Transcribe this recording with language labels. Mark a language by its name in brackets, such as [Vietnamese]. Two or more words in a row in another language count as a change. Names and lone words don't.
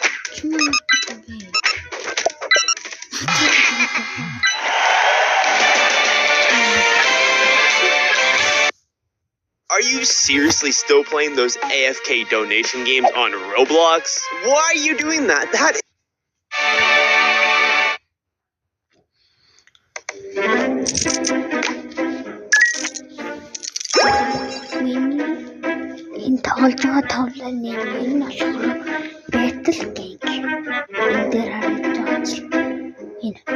[English] Are you seriously still playing those AFK donation games on Roblox? Why are you doing that? [Mongolian] Энэ тоглож байгаа тоглоом энэ ашиглах Battle Cake. Энэ дээр харагдаж байгаа ч энэ.